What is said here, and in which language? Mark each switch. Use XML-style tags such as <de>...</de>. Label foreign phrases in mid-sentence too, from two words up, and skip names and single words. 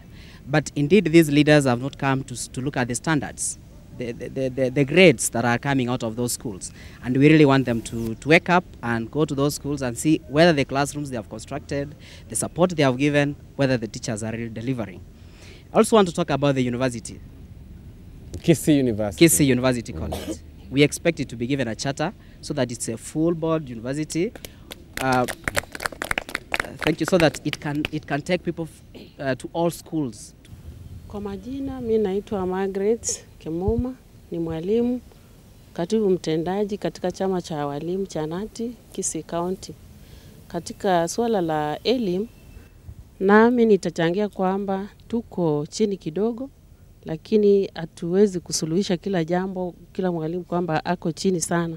<en>But indeed, these leaders have not come to look at the standards, the grades that are coming out of those schools. And we really want them to wake up and go to those schools and see whether the classrooms they have constructed, the support they have given, whether the teachers are really delivering. I also want to talk about the university. Kisii University. Kisii University College. We expect it to be given a charter so that it's a full board university. Thank you, so that it can take people to all schools.</en> <sw>Kwa majina, mimi naitwa Margaret Kimuma, ni mwalimu, katibu mtendaji katika chama cha walimu cha Nati, Kisii County. Katika swala la elimu, nami nitachangia kwamba tuko chini kidogo, lakini hatuwezi kusuluhisha kila jambo, kila mwalimu kwamba ako chini sana.</sw>